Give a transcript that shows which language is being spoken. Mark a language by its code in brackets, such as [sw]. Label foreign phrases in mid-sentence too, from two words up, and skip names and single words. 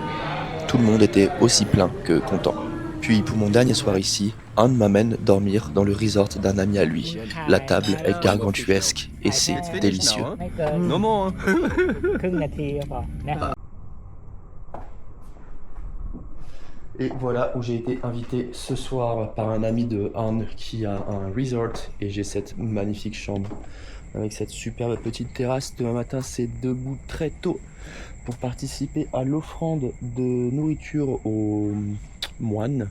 [fr] Tout le monde était aussi plein que content. Puis pour mon dernier soir ici, Anne m'amène dormir dans le resort d'un ami à lui. La table est gargantuesque et c'est délicieux. [en] No more. [th] ครึ่งนาทีก็พอนะ [fr] Et voilà où j'ai été invité ce soir par un ami de Anne qui a un resort et j'ai cette magnifique chambre avec cette superbe petite terrasse. Demain matin, c'est debout très tôt pour participer à l'offrande de nourriture aux moines.